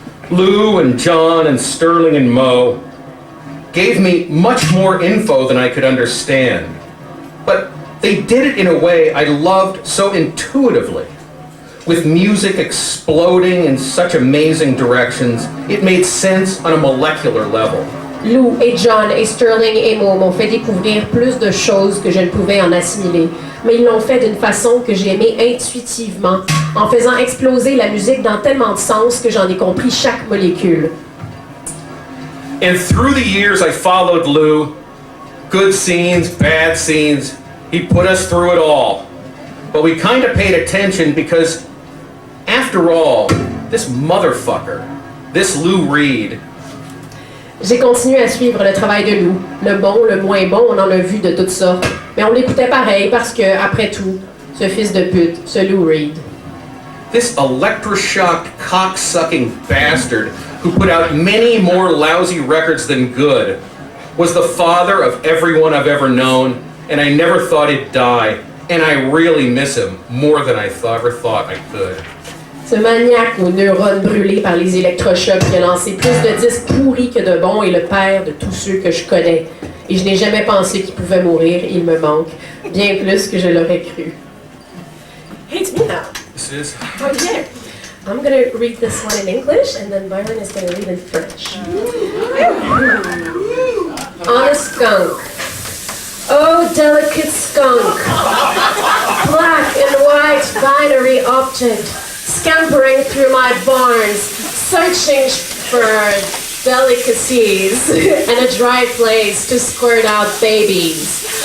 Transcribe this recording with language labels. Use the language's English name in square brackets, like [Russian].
[English] Lou and John and Sterling and Mo gave me much more info than I could understand. But they did it in a way I loved so intuitively. With music exploding in such amazing directions, it made sense on a molecular level. [French] Lou et John et Sterling et Mo m'ont fait découvrir plus de choses que je ne pouvais en assimiler, mais ils l'ont fait d'une façon que j'ai aimée intuitivement, en faisant exploser la musique dans tellement de sens que j'en ai compris chaque molécule. [English] And through the years I followed Lou, good scenes, bad scenes, he put us through it all. But we kind of paid attention because, after all, this motherfucker, this Lou Reed. [French] J'ai continué à suivre le travail de Lou. Le bon, le moins bon, on en a vu de toutes sortes. Mais on l'écoutait pareil parce que, après tout, ce fils de pute, ce Lou Reed. [English] This electroshocked, cock-sucking bastard who put out many more lousy records than good was the father of everyone I've ever known, and I never thought he'd die, and I really miss him more than I ever thought I could. [French] Ce maniaque aux neurones brûlés par les électrochocs qui a lancé plus de disques pourris que de bons est le père de tous ceux que je connais. Et je n'ai jamais pensé qu'il pouvait mourir, il me manque, bien plus que je l'aurais cru. [English] Hey, it's me now. This is... Oh, yeah. I'm going to read this one in English, and then Byron is going to read in French. On a skunk. Oh, delicate skunk. Black and white binary object, scampering through my barns, searching for delicacies and a dry place to squirt out babies.